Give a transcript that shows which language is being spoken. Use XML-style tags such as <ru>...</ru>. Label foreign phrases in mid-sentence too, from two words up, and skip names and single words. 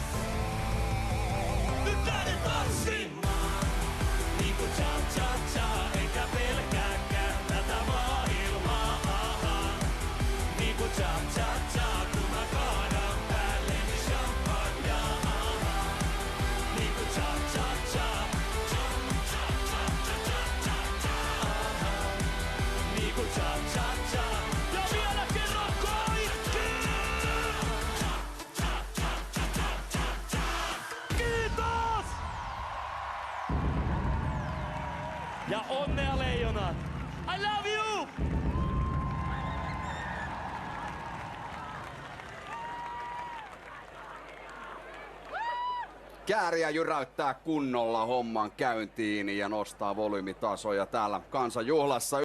<fi>Nyt lähden tanssimaan niinku cha-cha-cha, enkä pelkääkään tätä maailmaa. Niinku cha-cha-cha, kun mä kaadan päälleni champagnea. Niinku cha-cha-cha. Niinku cha-cha-cha. Ja vielä kerran kaikki! Kiitos! Ja onnea leijonat!</fi> <en>I love you!</en> <fi>Kääriä jyräyttää kunnolla homman käyntiin ja nostaa volyymitasoja täällä kansanjuhlassa.</fi>